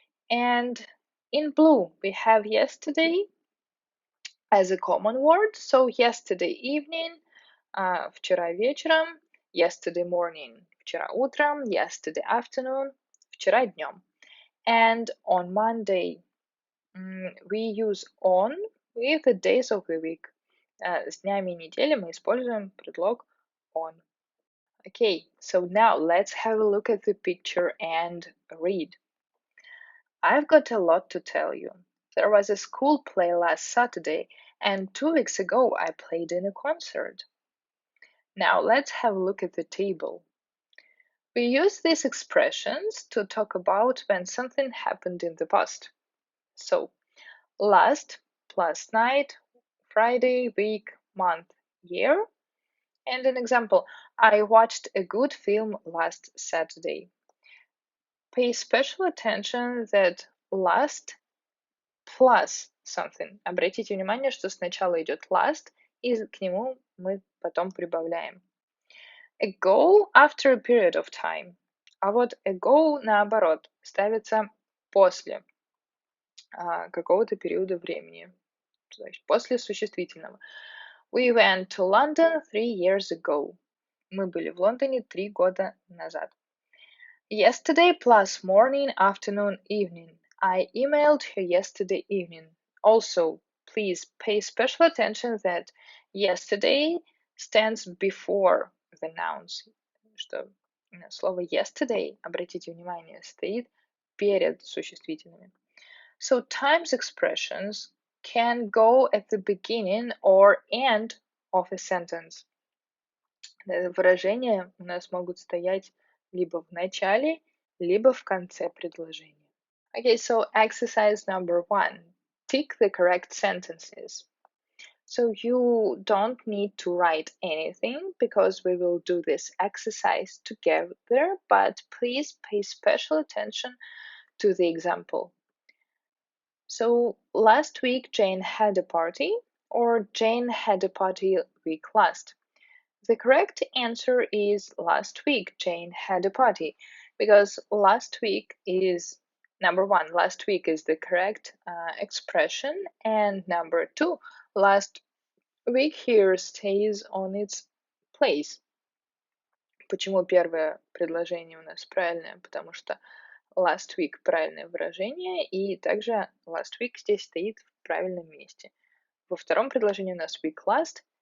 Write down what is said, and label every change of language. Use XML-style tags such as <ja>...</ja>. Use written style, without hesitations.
<en>And in blue we have yesterday as a common word. So yesterday evening,</en> <ru>вчера вечером,</ru> <en>yesterday morning,</en> <ru>вчера утром,</ru> <en>yesterday afternoon,</en> <ru>вчера днем.</ru> <en>And on Monday, we use on with the days of the week.</en> <ru>С днями недели мы используем предлог on.</ru> <en>Okay, so now let's have a look at the picture and read. I've got a lot to tell you. There was a school play last Saturday, and 2 weeks ago I played in a concert. Now let's have a look at the table. We use these expressions to talk about when something happened in the past. So, last plus night, Friday, week, month, year. And an example, I watched a good film last Saturday. Pay special attention that last plus something.</en> <ru>Обратите внимание, что сначала идет last, и к нему мы потом прибавляем.</ru> <en>Ago after a period of time.</en> <ru>А вот ago, наоборот, ставится после какого-то периода времени. То есть после существительного.</ru> <en>We went to London 3 years ago.</en> <ru>Мы были в Лондоне 3 года назад.</ru> <en>Yesterday plus morning, afternoon, evening. I emailed her yesterday evening. Also, please pay special attention that yesterday stands before the nouns.</en> <ru>Что слово yesterday, обратите внимание, стоит перед существительными.</ru> <en>So times expressions can go at the beginning or end of a sentence.</en> <ru>Выражения у нас могут стоять либо в начале, либо в конце предложения.</ru> <en>Okay, so exercise number 1. Tick the correct sentences. So you don't need to write anything because we will do this exercise together, but please pay special attention to the example. So last week Jane had a party, or Jane had a party week last. The correct answer is last week Jane had a party, because last week is number 1. Last week is the correct expression, and number 2, last week here stays on its place.</en> <ru>Почему первое предложение у нас правильное? Потому что last week правильное выражение, и также last week здесь стоит в правильном месте. Во втором предложении у нас week last.</ru>